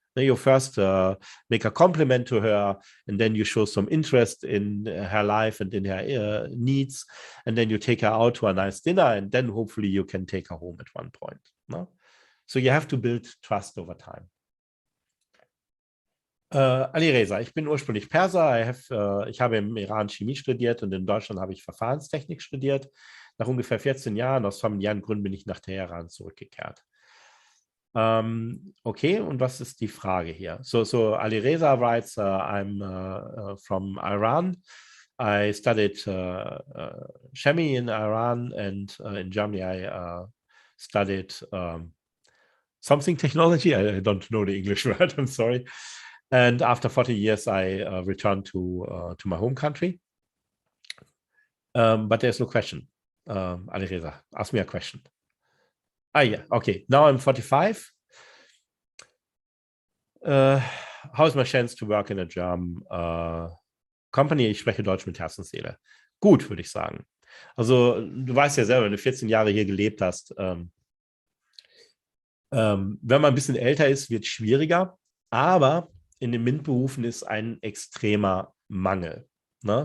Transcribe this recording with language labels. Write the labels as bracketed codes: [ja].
[en] Then you first make a compliment to her, and then you show some interest in her life and in her needs, and then you take her out to a nice dinner, and then hopefully you can take her home at one point. No? So you have to build trust over time. [de] Ali Reza, ich bin ursprünglich Perser. Ich habe im Iran Chemie studiert und in Deutschland habe ich Verfahrenstechnik studiert. Nach ungefähr 14 Jahren aus familiären Gründen bin ich nach Teheran zurückgekehrt. Okay, und was ist die Frage hier? [en] So Ali Reza writes, I'm from Iran. I studied chemie in Iran, and in Germany I studied something technology. I don't know the English word, I'm sorry. And after 40 years, I returned to my home country. But there's no question. Ali Reza, ask me a question. Yeah, okay. Now I'm 45. How is my chance to work in a German company? [de] Ich spreche Deutsch mit Herz und Seele. Gut, würde ich sagen. Also du weißt ja selber, wenn du 14 Jahre hier gelebt hast, wenn man ein bisschen älter ist, wird es schwieriger. Aber in den MINT-Berufen ist ein extremer Mangel. Ne?